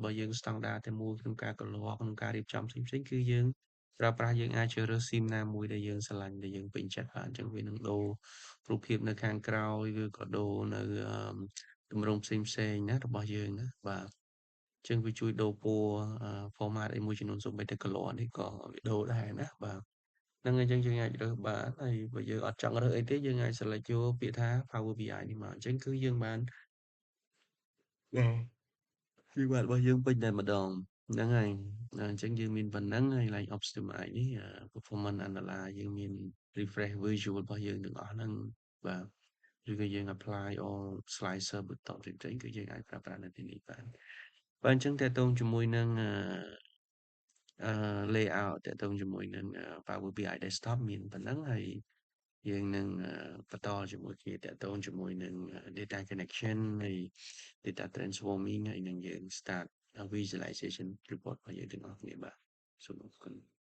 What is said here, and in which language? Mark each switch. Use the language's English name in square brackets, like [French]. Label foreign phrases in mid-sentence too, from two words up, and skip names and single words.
[Khmer] របស់យើង standard តែមួយក្នុងការក្នុងការរៀបចំផ្សេងៗគឺយើងប្រើប្រាស់យើងអាចជ្រើសរើស SIM ណាមួយដែលយើងស្រឡាញ់ដែលយើងពេញចិត្តបាទអញ្ចឹងវានឹងដូររូបភាពនៅខាងក្រោយឬក៏ដូរនៅទម្រង់ផ្សេងៗណារបស់យើងណាបាទអញ្ចឹងវាជួយដូរពណ៌format អីមួយចំនួនសូម្បីតែ color នេះក៏វាដូរដែរណាបាទហ្នឹងហើយអញ្ចឹងយើងអាចរើសបានហើយបើយើងអត់ចង់រើសអីទេយើងអាច select យកពាក្យថា Power BI នេះមកអញ្ចឹងគឺយើងបាន keyword របស់យើងពេញតែម្ដងហ្នឹងហើយអញ្ចឹងយើងមានប៉ុណ្ណឹងហើយ like optimize នេះ [English] performance analyze [Khmer] យើងមាន [English] refresh visual [Khmer] របស់យើងទាំងអស់ហ្នឹងបាទឬក៏យើង [English] apply all slicer [Khmer] បន្តផ្សេងៗគឺយើងអាចប្រើប្រាស់នៅទីនេះបានបាទអញ្ចឹងតើតោងជាមួយនឹង layout តើតោងជាមួយនឹង Power BI desktop មានប៉ុណ្ណឹងហើយយើងនឹងបន្តជាមួយគ្នាតើតោងជាមួយនឹង [English] data connection [Khmer] ហើយ [English] data transforming [Khmer] ហើយនឹងយើង [English] start visualization report [Khmer] របស់យើងទាំងអស់គ្នាបាទសូមអរគុណ